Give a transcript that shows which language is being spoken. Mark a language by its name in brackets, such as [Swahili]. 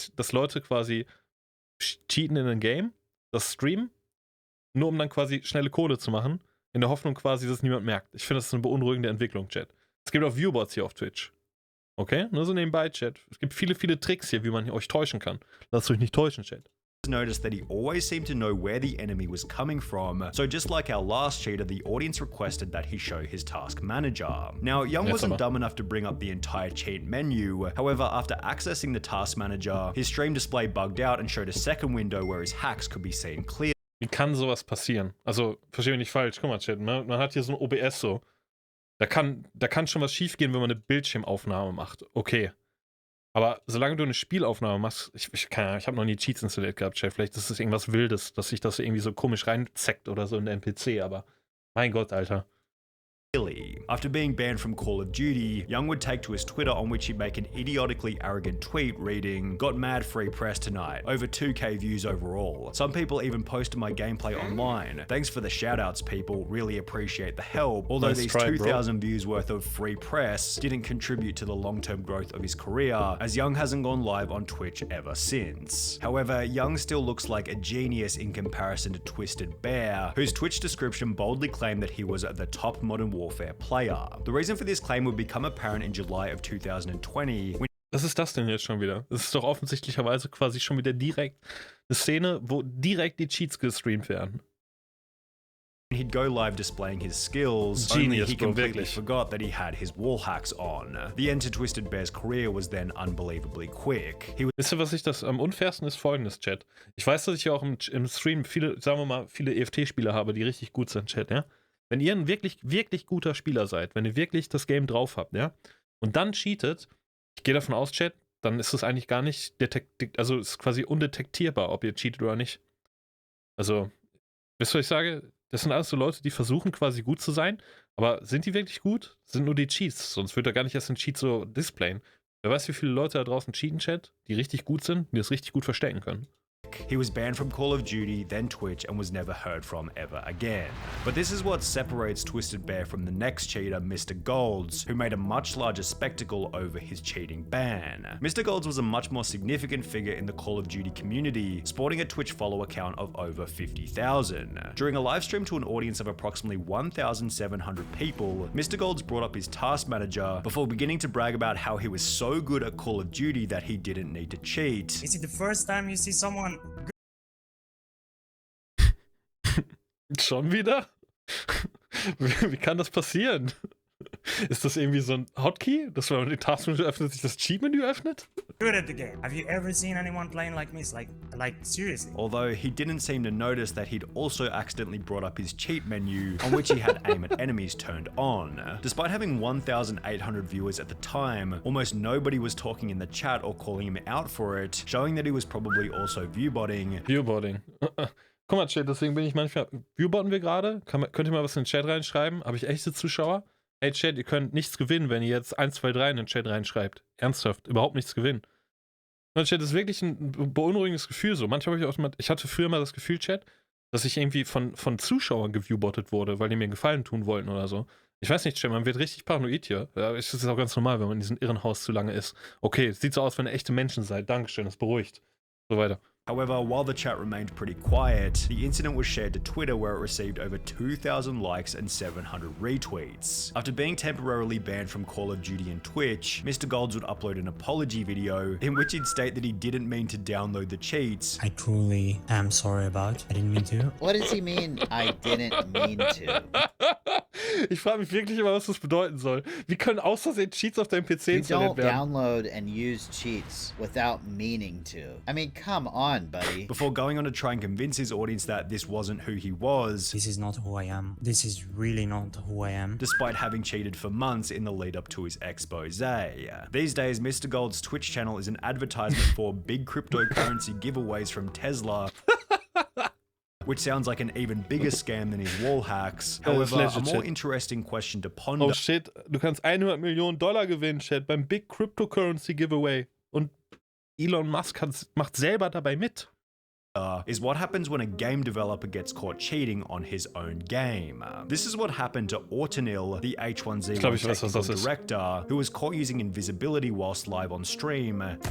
[German] Dass Leute quasi cheaten in einem Game, das streamen, nur um dann quasi schnelle Kohle zu machen, in der Hoffnung quasi, dass niemand merkt. Ich finde, das ist eine beunruhigende Entwicklung, Chat. Es gibt auch Viewbots hier auf Twitch. Okay? Nur so nebenbei, Chat. Es gibt viele, viele Tricks hier, wie man euch täuschen kann. Lasst euch nicht täuschen, Chat. [English] Noticed that he always seemed to know where the enemy was coming from, so just like our last cheater, the audience requested that he show his task manager. Now, Young wasn't dumb enough to bring up the entire cheat menu, however, after accessing the task manager, his stream display bugged out and showed a second window where his hacks could be seen clearly. [German] Wie kann sowas passieren? Also, verstehe mich nicht falsch, guck mal, Chat, man hat hier so ein OBS so, da kann schon was schief gehen, wenn man eine Bildschirmaufnahme macht, okay. Aber solange du eine Spielaufnahme machst, ich habe noch nie Cheats installiert gehabt, Chef. Vielleicht ist das irgendwas Wildes, dass sich das irgendwie so komisch reinzeckt oder so in den NPC, aber mein Gott, Alter. [English] After being banned from Call of Duty, Young would take to his Twitter on which he'd make an idiotically arrogant tweet reading, "Got mad free press tonight, over 2k views overall. Some people even posted my gameplay online. Thanks for the shoutouts, people, really appreciate the help, although these 2000 views worth of free press didn't contribute to the long-term growth of his career, as Young hasn't gone live on Twitch ever since." However, Young still looks like a genius in comparison to Twisted Bear, whose Twitch description boldly claimed that he was the top Modern Warfare player. The reason for this claim would become apparent in July of 2020. [German] Was ist das denn jetzt schon wieder? Das ist doch offensichtlicherweise quasi schon wieder direkt eine Szene, wo direkt die Cheats gestreamt werden. [English] He'd go live displaying his skills, Genius, only he completely [German] wirklich. [English] forgot that he had his wall hacks on. The end to Twisted Bear's career was then unbelievably quick. [German] Wisst ihr, was ich das am unfairsten ist? Folgendes, Chat. Ich weiß, dass ich ja auch im Stream viele, sagen wir mal, viele EFT-Spieler habe, die richtig gut sind, Chat, ja? Wenn ihr ein wirklich, wirklich guter Spieler seid, wenn ihr wirklich das Game drauf habt, ja, und dann cheatet, ich gehe davon aus, Chat, dann ist es eigentlich gar nicht also ist quasi undetektierbar, ob ihr cheatet oder nicht. Also, wisst ihr, was ich sage? Das sind alles so Leute, die versuchen quasi gut zu sein, aber sind die wirklich gut? Sind nur die Cheats, sonst würde er gar nicht erst den Cheat so displayen. Wer weiß, wie viele Leute da draußen cheaten, Chat, die richtig gut sind, die das richtig gut verstecken können. [English] He was banned from Call of Duty, then Twitch, and was never heard from ever again. But this is what separates Twisted Bear from the next cheater, Mr. Golds, who made a much larger spectacle over his cheating ban. Mr. Golds was a much more significant figure in the Call of Duty community, sporting a Twitch follower count of over 50,000. During a live stream to an audience of approximately 1,700 people, Mr. Golds brought up his task manager before beginning to brag about how he was so good at Call of Duty that he didn't need to cheat. Is it the first time you see someone? [German] Schon wieder? Wie kann das passieren? Ist das irgendwie so ein Hotkey, dass wenn man den Taskmenü öffnet, sich das Cheat-Menü öffnet? [English] Good at the game. Have you ever seen anyone playing like me? Like seriously? Although he didn't seem to notice that he'd also accidentally brought up his cheat menu, on which he had aim at enemies turned on. Despite having 1,800 viewers at the time, almost nobody was talking in the chat or calling him out for it, showing that he was probably also viewbotting. Viewbotting. [German] Guck mal, Chat, deswegen bin ich manchmal. Viewbotten wir gerade? Könnt ihr mal was in den Chat reinschreiben? Habe ich echte Zuschauer? Hey Chat, ihr könnt nichts gewinnen, wenn ihr jetzt 1, 2, 3 in den Chat reinschreibt. Ernsthaft, überhaupt nichts gewinnen. Und Chat, das ist wirklich ein beunruhigendes Gefühl so. Manchmal habe ich auch mal, ich hatte früher mal das Gefühl, Chat, dass ich irgendwie von Zuschauern geviewbottet wurde, weil die mir einen Gefallen tun wollten oder so. Ich weiß nicht, Chat, man wird richtig paranoid hier. Ja, das ist auch ganz normal, wenn man in diesem Irrenhaus zu lange ist. Okay, es sieht so aus, wenn ihr echte Menschen seid. Dankeschön, das beruhigt. So weiter. [English] However, while the chat remained pretty quiet, the incident was shared to Twitter where it received over 2,000 likes and 700 retweets. After being temporarily banned from Call of Duty and Twitch, Mr. Golds would upload an apology video in which he'd state that he didn't mean to download the cheats. I truly am sorry about. I didn't mean to. What does he mean, I didn't mean to? [German] Ich frage mich wirklich immer, was das bedeuten soll. Wie können aus Versehen Cheats auf deinem PC [English] You [German] installiert [English] don't [German] werden? [English] download and use cheats without meaning to. I mean, come on, buddy. Before going on to try and convince his audience that this wasn't who he was, This is not who I am. This is really not who I am. despite having cheated for months in the lead up to his expose. These days, Mr. Gold's Twitch channel is an advertisement for big cryptocurrency giveaways from Tesla, which sounds like an even bigger scam than his wall hacks. However, a more interesting question to ponder. [German] Oh shit, du kannst $100 Millionen gewinnen, Chat, beim Big Cryptocurrency Giveaway. Und Elon Musk macht selber dabei mit. [English] Is what happens when a game developer gets caught cheating on his own game. This is what happened to Orginal, the H1Z1 [German] Ich weiß, was [English] technical [German] das ist. [English] director, who was caught using invisibility whilst live on stream.